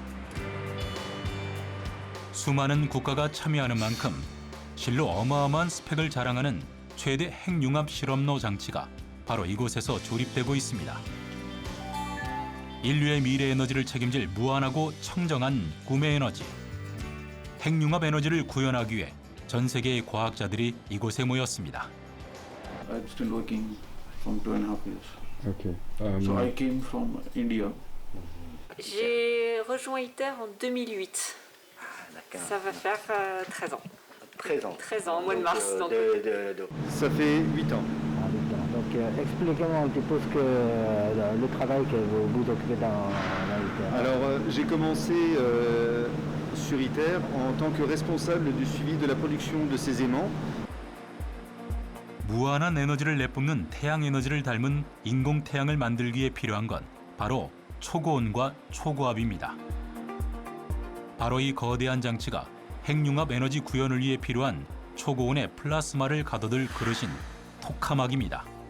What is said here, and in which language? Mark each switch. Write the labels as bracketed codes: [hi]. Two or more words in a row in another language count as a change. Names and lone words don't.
[ko] 수많은 국가가 참여하는 만큼 실로 어마어마한 스펙을 자랑하는 최대 핵융합 실험로 장치가 바로 이곳에서 조립되고 있습니다. 인류의 미래 에너지를 책임질 무한하고 청정한 꿈의 에너지. 핵융합 에너지를 구현하기 위해 전 세계의 과학자들이 이곳에 모였습니다. [en] I'm still working from 2.5 years. Okay. So I came from India. [fr] J'ai rejoint ITER en 2008. Ça va faire 13 ans. 13 ans. 13 ans, au mois de mars. Donc. Ça fait 8 ans. Donc expliquez-moi un petit peu le travail que vous occupez dans ITER. Alors j'ai commencé sur ITER en tant que responsable du suivi de la production de ces aimants. [ko] 무한한 에너지를 내뿜는 태양 에너지를 닮은 인공 태양을 만들기 위해 필요한 건 바로 초고온과 초고압입니다. 바로 이 거대한 장치가 핵융합 에너지 구현을 위해 필요한 초고온의 플라스마를 가둬둘 그릇인 토카막입니다.